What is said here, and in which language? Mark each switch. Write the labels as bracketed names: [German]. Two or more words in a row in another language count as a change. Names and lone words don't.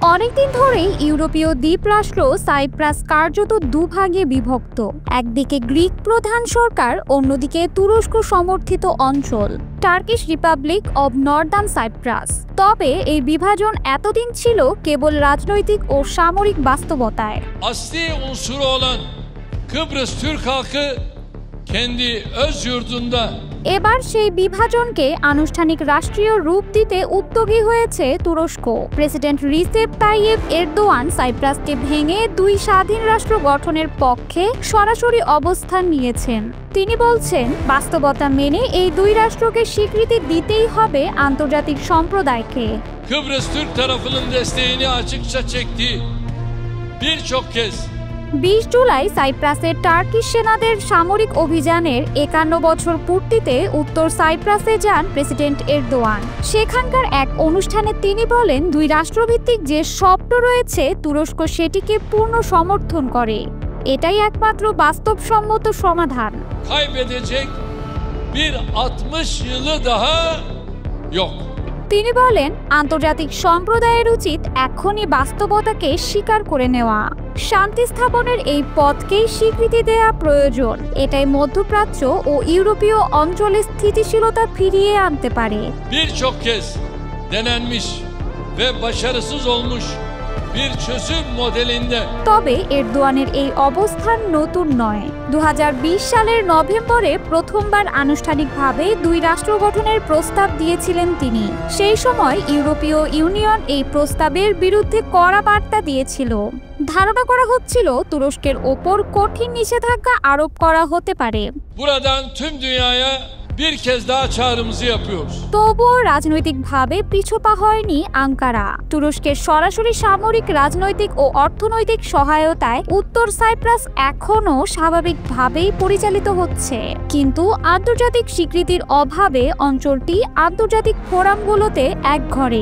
[Bangla] অনেকদিন ধরেই ইউরোপীয় দ্বীপ রাষ্ট্র সাইপ্রাস কার্যত দুভাগে বিভক্ত। একদিকে গ্রিক প্রধান সরকার, অন্যদিকে তুরস্ক সমর্থিত অঞ্চল টার্কিশ রিপাবলিক অব নর্দার্ন সাইপ্রাস। তবে এই বিভাজন এতদিন ছিল কেবল রাজনৈতিক ও সামরিক বাস্তবতায়। [Turkish] Asli unsuru olan Kıbrıs Türk halkı kendi öz yurdunda [Bangla] এবার সেই বিভাজনকে আনুষ্ঠানিক রাষ্ট্রীয় রূপ দিতে উদ্যোগী হয়েছে তুরস্ক। প্রেসিডেন্ট রিসেপ তাইয়েপ এরদোয়ান সাইপ্রাসকে ভেঙে দুই স্বাধীন রাষ্ট্র গঠনের পক্ষে সরাসরি অবস্থান নিয়েছেন। তিনি বলছেন, বাস্তবতা মেনে এই দুই রাষ্ট্রকে স্বীকৃতি দিতেই হবে আন্তর্জাতিক সম্প্রদায়কে। [Turkish] Kıbrıs Türk tarafının desteğini açıkça çektiği birçok kez [Bangla] 20 জুলাই সাইপ্রাসের টার্কিশ সেনাদের সামরিক অভিযানের 51 বছর পূর্তিতে উত্তর সাইপ্রাসে যান প্রেসিডেন্ট এরদোয়ান। সেখানকার এক অনুষ্ঠানে তিনি বলেন, দুই রাষ্ট্রভিত্তিক যে স্বপ্ন রয়েছে তুরস্ক seটিকে পূর্ণ সমর্থন করে। এটাই একমাত্র বাস্তবসম্মত সমাধান। [Turkish] kaybedecek bir 60 yılı daha yok. [Bangla] তিনি বলেন, আন্তর্জাতিক সম্প্রদায়ের উচিত এখনই বাস্তবতাকে স্বীকার করে নেওয়া। শান্তি স্থাপনের এই পথকেই স্বীকৃতি দেওয়া প্রয়োজন। এটাই মধ্যপ্রাচ্য ও ইউরোপীয় অঞ্চলে স্থিতিশীলতা ফিরিয়ে আনতে পারে। [Turkish] Birçok kez denenmiş ve başarısız olmuş bir çözüm modelinde [Bangla] তবে এরদোয়ানের এই অবস্থান নতুন নয়। 2020 সালের নভেম্বরে প্রথমবার আনুষ্ঠানিকভাবে দুই রাষ্ট্র গঠনের প্রস্তাব দিয়েছিলেন তিনি। সেই সময় ইউরোপীয় ইউনিয়ন এই প্রস্তাবের বিরুদ্ধে kora বার্তা দিয়েছিল। ধারণা করা হচ্ছিল তুরস্কের ওপর কঠিন নিষেধাজ্ঞা আরোপ করা হতে পারে। [Turkish] buradan tüm dünyaya bir kez daha çağrımızı yapıyoruz. [Bangla] তবুও রাজনৈতিকভাবে পিছপা হয়নি আঙ্কারা। তুরস্কের সরাসরি সামরিক, রাজনৈতিক ও অর্থনৈতিক সহায়তায় উত্তর সাইপ্রাস এখনও স্বাভাবিকভাবেই পরিচালিত হচ্ছে। কিন্তু আন্তর্জাতিক স্বীকৃতির অভাবে অঞ্চলটি আন্তর্জাতিক ফোরামগুলোতে একঘরে।